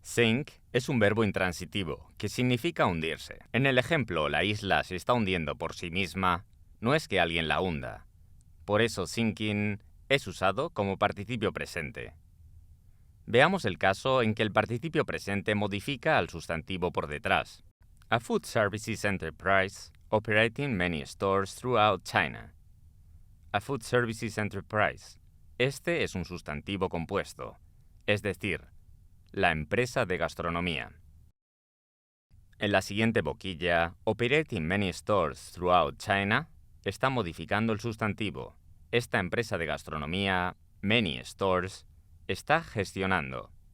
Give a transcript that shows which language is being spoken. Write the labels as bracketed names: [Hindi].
[Spanish] Sink es un verbo intransitivo, que significa hundirse. En el ejemplo, la isla se está hundiendo por sí misma, no es que alguien la hunda. Por eso sinking es usado como participio presente. Veamos el caso en que el participio presente modifica al sustantivo por detrás. [English] A food services enterprise operating many stores throughout China. A food services enterprise. [Spanish] Este es un sustantivo compuesto, es decir, la empresa de gastronomía. En la siguiente boquilla, [English] operating many stores throughout China, [Spanish] está modificando el sustantivo. Esta empresa de gastronomía, [English] many stores, [Spanish] está gestionando.